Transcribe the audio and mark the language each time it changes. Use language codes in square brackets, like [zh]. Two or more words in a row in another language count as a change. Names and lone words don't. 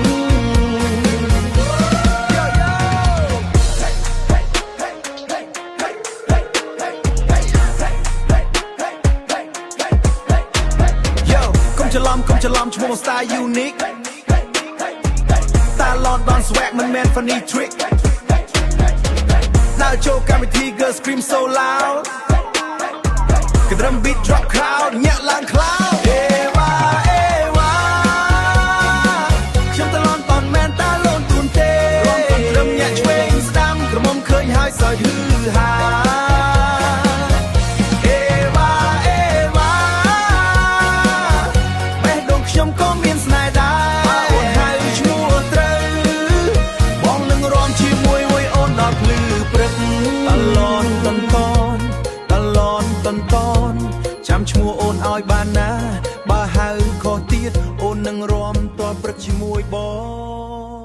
[km] កុំច្រឡំឈ្មោះ [en] style unique [km] តា [en] London swag [km] មិនមែន [en] funny trick [km] ដើរចូលកម្មវិធី Girl Scream So Loud កណ្ដឹង [en] beat drop crowd [km] ញាក់ឡើង cloud អេវ៉ា ខ្ញុំតលន់តនមែនតាលូនទួនទេរំកន្ទ្រឹមញាក់ឆ្វេងស្ដាំក្រមុំឃើញហើយសើចហឺហា អេវ៉ាបេះដូងខ្ញុំក៏មានស្នេហ៍ដែរអូនហៅឈ្មោះត្រូវបងនឹងរាំជាមួយអូនដល់ភ្លឺព្រឹកតលន់តនចាំឈ្មោះអូនឲ្យបានណាបើហៅខុសទៀតអូននឹងរាំតព្រឹកជាមួយបង